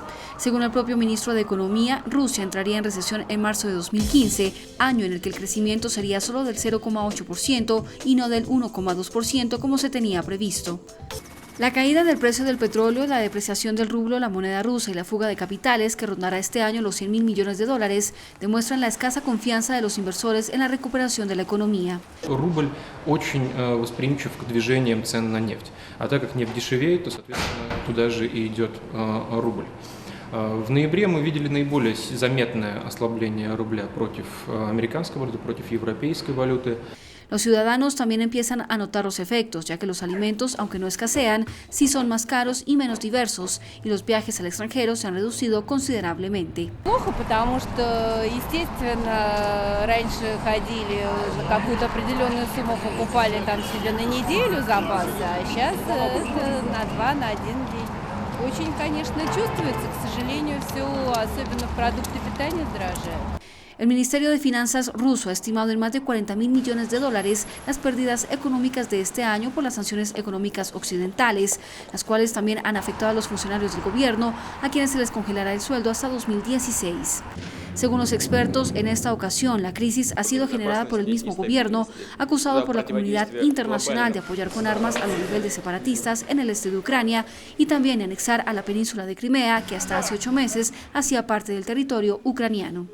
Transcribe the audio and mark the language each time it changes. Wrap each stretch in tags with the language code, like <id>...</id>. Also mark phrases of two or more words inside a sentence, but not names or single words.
<es>Según el propio ministro de Economía, Rusia entraría en recesión en marzo de 2015, año en el que el crecimiento sería solo del 0,8% y no del 1,2% como se tenía previsto. La caída del precio del petróleo, la depreciación del rublo, la moneda rusa y la fuga de capitales, que rondará este año los 100.000 millones de dólares, demuestran la escasa confianza de los inversores en la recuperación de la economía.</es> <ru>Рубль очень восприимчив к движениям цен на нефть, а так как нефть дешевеет, то, соответственно, туда же и идет рубль. В ноябре мы видели наиболее заметное ослабление рубля против американской валюты, против европейской валюты.</ru> <es>Los ciudadanos también empiezan a notar los efectos, ya que los alimentos, aunque no escasean, sí son más caros y menos diversos, y los viajes al extranjero se han reducido considerablemente.</es> <ru>Плохо, потому что, естественно, раньше ходили, какую-то определенную сумму покупали там себе на неделю запасы, а сейчас это на 2, на 1 день. Очень, конечно, чувствуется, к сожалению, все, особенно продукты питания дорожают.</ru> <es>El Ministerio de Finanzas ruso ha estimado en más de 40.000 millones de dólares las pérdidas económicas de este año por las sanciones económicas occidentales, las cuales también han afectado a los funcionarios del gobierno, a quienes se les congelará el sueldo hasta 2016. Según los expertos, en esta ocasión la crisis ha sido generada por el mismo gobierno, acusado por la comunidad internacional de apoyar con armas a los rebeldes separatistas en el este de Ucrania y también de anexar a la península de Crimea, que hasta hace 8 meses hacía parte del territorio ucraniano.</es>